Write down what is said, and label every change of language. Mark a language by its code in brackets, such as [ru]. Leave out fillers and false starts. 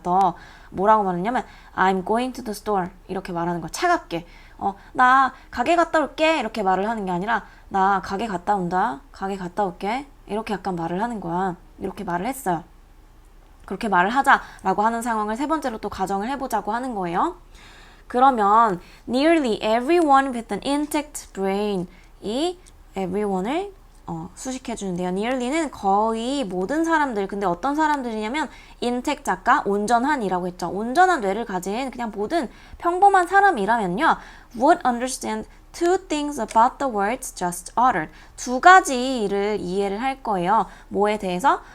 [ko] 너 뭐라고 말했냐면 [en] I'm going to the store [ko] 이렇게 말하는 거야. 차갑게. 나 가게 갔다 올게 이렇게 말을 하는 게 아니라 나 가게 갔다 온다, 가게 갔다 올게 이렇게 약간 말을 하는 거야. 이렇게 말을 했어요. 그렇게 말을 하자라고 하는 상황을 세 번째로 또 가정을 해보자고 하는 거예요. 그러면 [en] nearly everyone with an intact brain, 이 everyone을 [ko] 수식해주는데요. nearly는 거의 모든 사람들, 근데 어떤 사람들이냐면 intact, 아까 온전한이라고 했죠. 온전한 뇌를 가진 그냥 모든 평범한 사람이라면요, [en] would understand two things about the words just uttered. [ko] 두 가지를 이해를 할 거예요. 뭐에 대해서?